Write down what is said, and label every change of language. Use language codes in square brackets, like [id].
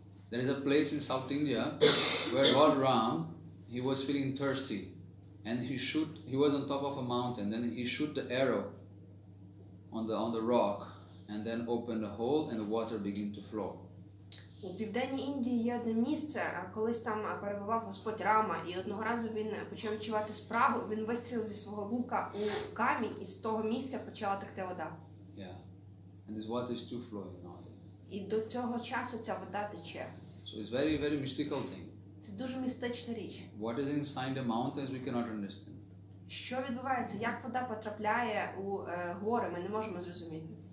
[en] There is a place in South India where Lord Ram, he was feeling thirsty, and he was on top of a mountain, then he shoot the arrow on the rock, and then opened a hole and the water began to flow. [uk] У Південній Індії є одне місце, колись там перебував Господь Рама, і одного разу він почав відчувати спрагу, він вистрілив зі свого лука у камінь, і з того місця почала текти вода. [en] Yeah. And this water is still flowing nowadays. [uk] І до цього часу ця вода тече. [en] So it's very, very mystical thing. [uk] Це дуже містична річ. [en] What is inside the mountains we cannot understand. [uk] Що відбувається? Як вода потрапляє у гори, ми не можемо зрозуміти.